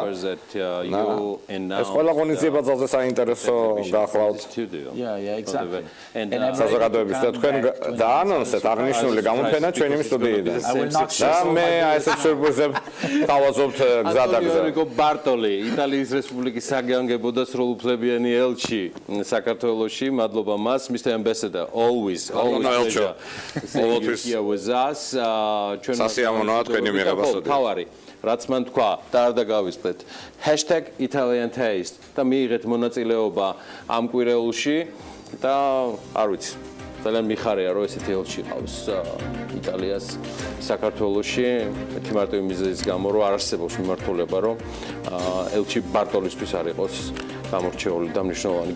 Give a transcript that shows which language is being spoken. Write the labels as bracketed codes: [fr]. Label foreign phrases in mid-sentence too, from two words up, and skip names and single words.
[ka] ეს ყველა ღონისძიება ძალზე საინტერესო გახლავთ საზოგადოების და თქვენ დაანონსეთ აღნიშნული გამოფენა ჩვენი სტუდიიდან. და მე ასეთ სიურპრიზებს თავაზობთ გზადაგზა. ბარტოლი, იტალიის რესპუბლიკის საგანგებო და სრულუფლებიანი ელჩი საქართველოში, მადლობა მას, [en] Mr. Ambassador, always pleasure. Here with us. [ka] სასიამოვნოა თქვენი მიღებასოდი. თავარი, რაც მან თქვა და არ დაგავიწყდეთ. #ItalianTaste და მიიღეთ მონაწილეობა ამ კვირეულში და არ ვიცი. ძალიან მიხარია რომ ესეთი ელჩი ყავს იტალიას საქართველოში ერთი მარტივი მიზეზის გამო რომ არ არსებობს მიმართულება რომ ელჩი ბარტოლისთვის არ იყოს გამორჩეული და მნიშვნელოვანი.